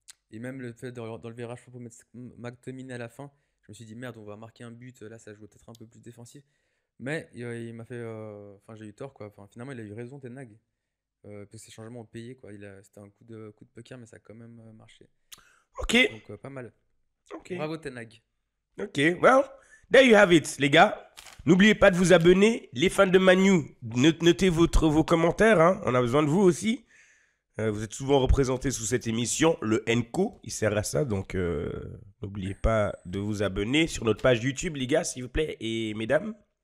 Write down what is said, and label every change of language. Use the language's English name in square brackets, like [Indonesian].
[French] Et même le fait d'enlever Rashford pour mettre McTominay à la fin, je me suis dit merde, on va marquer un but, là ça joue peut-être un peu plus défensif. Mais il m'a fait. Enfin, j'ai eu tort quoi. Enfin, finalement, il a eu raison, Ten Hag. Parce que ces changements ont payé quoi. C'était un coup de poker, mais ça a quand même marché. Ok. Donc, pas mal. Ok. Bravo, Ten Hag. Ok. [English] Well, there you have it, [French] les gars. N'oubliez pas de vous abonner. Les fans de Manu, notez vos commentaires. Hein. On a besoin de vous aussi. Vous êtes souvent représentés sous cette émission. Le Enco, il sert à ça. Donc, n'oubliez pas de vous abonner sur notre page YouTube, les gars, s'il vous plaît. Et mesdames.